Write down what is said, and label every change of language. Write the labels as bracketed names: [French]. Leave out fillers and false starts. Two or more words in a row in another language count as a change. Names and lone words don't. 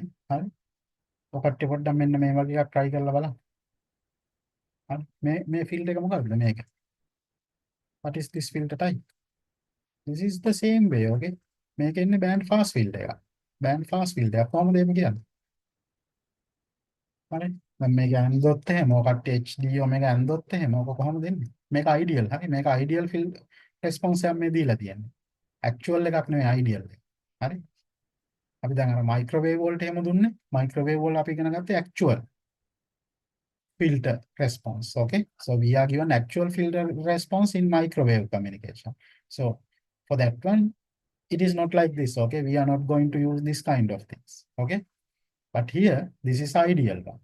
[Sinhala] හරි. ඔය කට්ටිය පොඩ්ඩක් මෙන්න මේ වගේ එකක් try කරලා බලන්න. හරි. මේ field එක මොකක්ද මේක? [English] What is this filter type? This is the same way, okay? [Sinhala] මේක ඉන්නේ [English] band fast filter [Sinhala] එකක්. [English] band fast filter [Sinhala] එකක් කොහොමද මේක කියන්නේ? හරි. දැන් මේක ඇන්දොත් එහෙම ඔය කට්ටිය HD ඔමෙගා ඇන්දොත් එහෙම ඔක කොහොමද දෙන්නේ? මේක ideal. හරි. මේක [English] ideal field response [Sinhala] එකක් මේ දීලා තියෙන්නේ. actual එකක් නෙවෙයි ideal එක. හරි. අපි දැන් අර microwave වලට එහෙම දුන්නේ. microwave වල අපි ඉගෙන ගත්තේ [English] actual filter response. Okay, so we are given actual filter response in microwave communication. So for that one, it is not like this. Okay, we are not going to use this kind of things. Okay, but here this is ideal one.